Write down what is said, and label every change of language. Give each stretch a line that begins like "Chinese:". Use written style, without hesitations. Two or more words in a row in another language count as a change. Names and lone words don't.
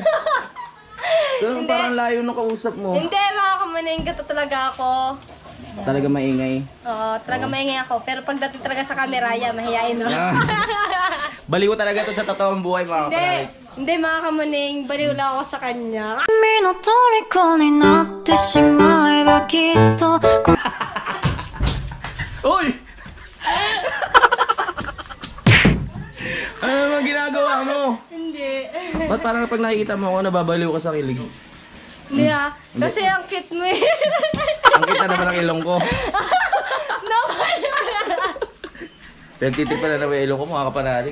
Filipino: Pero parang layo ng kausap mo. Hindi, mga kamaninggato talaga ako. Talaga maingay. Oo, talaga maingay ako. Pero pagdating talaga sa camera, mahihain ako. Baliw talaga to sa totoong buhay mga Hindi, kapatid. hindi mga kamaning, baliw lang ako sa kanya.
Japanese: 君の虜になってしまえばきっと
Filipino: Uy! Ano naman ginagawa mo? Hindi. Ba't parang pag nakikita mo ako, nababaliw ka sa kilig? Hindi ah. Kasi ang cute mo eh. Ang kita naman ang ilong ko. Pinagtitip pala na may ilong ko, mga kapanalig.